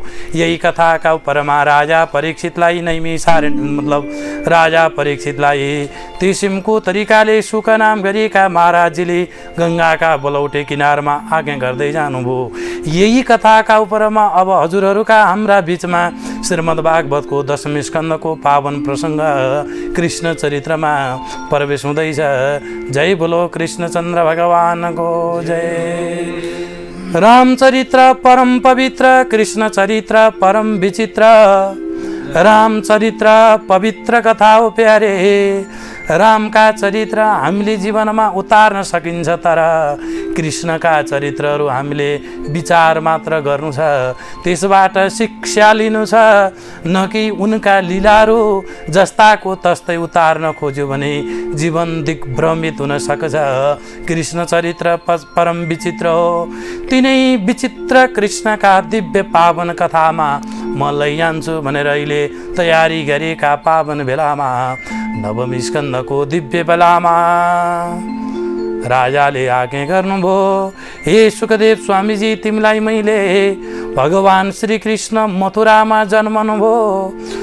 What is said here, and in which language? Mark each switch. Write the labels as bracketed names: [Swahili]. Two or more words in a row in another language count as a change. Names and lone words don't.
[Nepali] यही कथाका उपरमा राजा परीक्षितलाई नैमिषारण्य मतलब राजा परीक्षितलाई किसिमको तरिकाले सुख नाम गरेका महाराजजीले गङ्गाका बलौटे किनारमा आज्ञा गर्दै जानुभयो। यही कथाका उपरमा अब हजुरहरूका हाम्रा बीचमा श्रीमद् भागवतको दशम स्कन्धको पावन प्रसङ्ग कृष्ण चरित्रमा प्रवेश हुँदैछ। जय बोलो कृष्णचन्द्र भगवानको जय। रामचरित्र परम पवित्र, कृष्ण चरित्र परम विचित्र। रामचरित्र पवित्र कथा हो प्यारे। रामका चरित्र हामीले जीवनमा उतार्न सकिन्छ तर कृष्णका चरित्रहरू हामीले विचार मात्र गर्नु छ, त्यसबाट शिक्षा लिनु छ, न कि उनका लीलाहरू जस्ताको तस्तै उतार्न खोज्यो भने जीवन दिग्भ्रमित हुन सक्छ। कृष्ण चरित्र परम विचित्र हो। तिनै विचित्र कृष्णका दिव्य पावन कथामा म लैजान्छु भनेर अहिले तयारी गरेका पावन बेलामा नवम स्कन्धको दिव्य बेलामा राजाले आज्ञा गर्नुभयो, हे सुखदेव स्वामीजी तिमीलाई मैले भगवान श्री कृष्ण मथुरामा जन्मनुभयो।